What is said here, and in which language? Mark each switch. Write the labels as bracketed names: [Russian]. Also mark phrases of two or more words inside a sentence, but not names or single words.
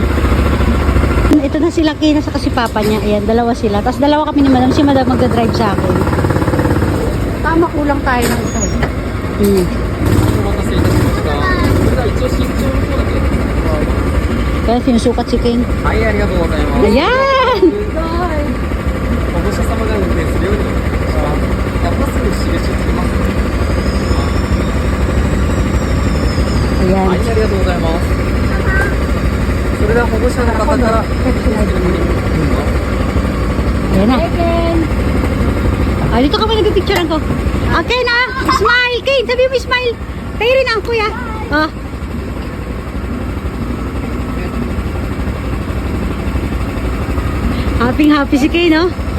[Filipino] Ito na sila, Kina sa kasi papa niya. Ayan, dalawa sila. Tapos dalawa kami ni madam. Si madam magdadrive sa akin. Tama, kulang tayo ng ito. Kaya sinusukat si Kane. Ay, [Japanese] ありがとうございます. [Filipino] Ayan! [Japanese] 保護者様が運転するようにやっぱすぐ印つけます。 [Filipino] Ayan. [Japanese] はい、ありがとうございます。それでは保護者の方から [Filipino] Ayan na. Ah, dito kami nagpipicturean ko. Okay na! Smile! Kane! Sabi mo smile! Tayo rin ang kuya. Oh. Happy si Kane, no?